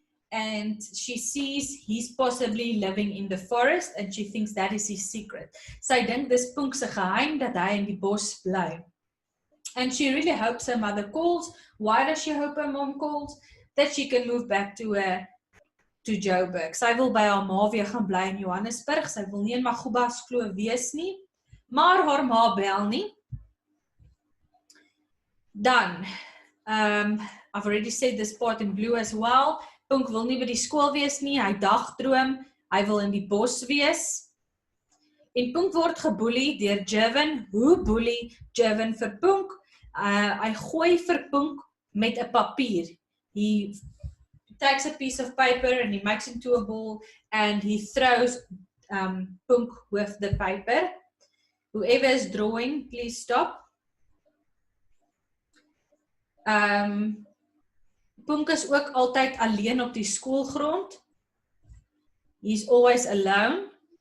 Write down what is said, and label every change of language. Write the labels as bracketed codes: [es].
[en] And she sees he's possibly living in the forest and she thinks that is his secret. [af] Sy dink dis Punk se geheim dat hy in die bos bly. [en] And she really hopes her mother calls. Why does she hope her mom calls? That she can move back to Joburg. [af] Sy wil by haar ma weer gaan bly in Johannesburg. Sy wil nie in Magubas Kloof wees nie. Maar haar ma bel nie. [en] Dan, I've already said this part in blue as well. [af] Punk wil nie by die skool wees nie, hy dagdroom, hy wil in die bos wees. En Punk word geboelie deur Jervin. Hoe boelie Jervin vir Punk? Hy gooi vir Punk met 'n papier. [en] He takes a piece of paper and he makes it into a ball and he throws Punk with the paper. Whoever is drawing, please stop. [af] Punk is ook altyd alleen op die skoolgrond. [en] He's always alone.